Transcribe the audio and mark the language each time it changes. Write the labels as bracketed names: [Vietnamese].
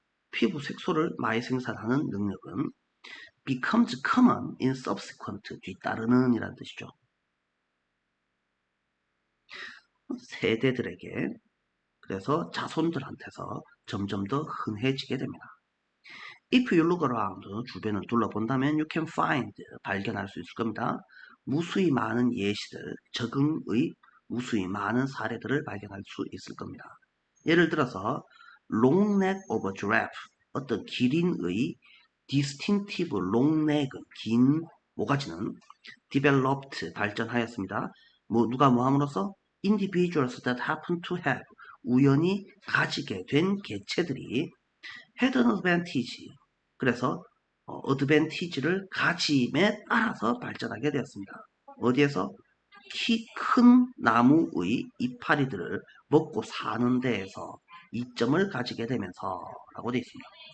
[Korean] 피부 색소를 많이 생산하는 능력은 [English] becomes common in subsequent, [Korean] 뒤따르는 이라는 뜻이죠. 세대들에게, 그래서 자손들한테서 점점 더 흔해지게 됩니다. [English] If you look around, [Korean] 주변을 둘러본다면 [English] you can find, [Korean] 발견할 수 있을 겁니다. 무수히 많은 예시들, 적응의 무수히 많은 사례들을 발견할 수 있을 겁니다. 예를 들어서 [English] long neck of a giraffe, [Korean] 어떤 기린의 [English] distinctive long neck, [Korean] 긴 모가지는 [English] developed, [Korean] 발전하였습니다. 누가 뭐 함으로써 [English] individuals that happen to have, [Korean] 우연히 가지게 된 개체들이 [English] had an advantage, [Korean] 그래서 advantage를 가짐에 따라서 발전하게 되었습니다. 어디에서? 키 큰 나무의 이파리들을 먹고 사는 데에서 이점을 가지게 되면서 라고 되어 있습니다.